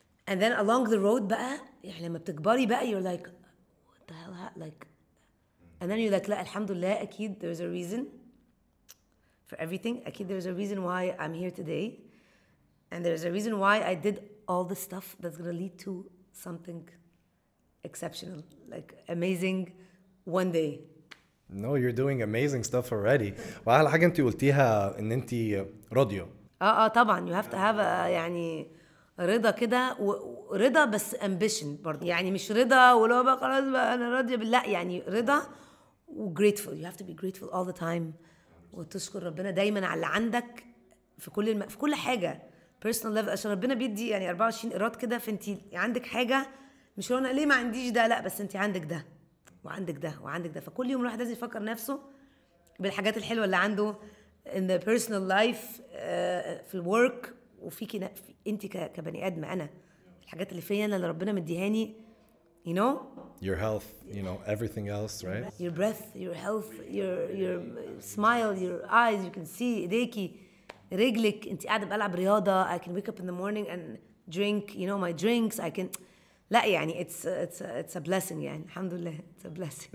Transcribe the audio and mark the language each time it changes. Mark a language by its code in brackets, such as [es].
[en] and then along the road [ar] بقى يعني لما بتكبري بقى [en] you're like what the hell like and then you're like [ar] لا الحمد لله اكيد [en] there's a reason for everything. [ar] اكيد [en] there's a reason why I'm here today and there's a reason why I did all the stuff that's gonna lead to something exceptional like amazing one day. No, you're doing amazing stuff already. [ar] وأحلى حاجة أنت قلتيها إن أنت راضية. طبعا [en] you have to have [ar] يعني رضا كده ورضا بس ambition برضه يعني مش رضا ولو بقى خلاص بقى أنا راضية لا يعني رضا و grateful. [en] You have to be grateful all the time [ar] وتشكر ربنا دايما على اللي عندك في كل حاجة [en] personal level [ar] عشان ربنا بيدي يعني 24 قيراط كده فانتي عندك حاجة مش انا ليه ما عنديش ده لا بس انتي عندك ده وعندك ده وعندك ده. فكل يوم الواحد لازم يفكر نفسه بالحاجات الحلوة اللي عنده [en] in the personal life [ar] في الورك وفيكي انتي كبني ادم انا الحاجات اللي فيا انا اللي ربنا مديهاني [en] you know your health you know everything else right your breath your health your smile your eyes you can see [ar] ايديكي رجلك انت قاعده بلعب رياضه [en] I can wake up in the morning and drink you know my drinks I can [ar] لا يعني [en] it's a blessing [ar] يعني الحمد لله [en] it's a blessing.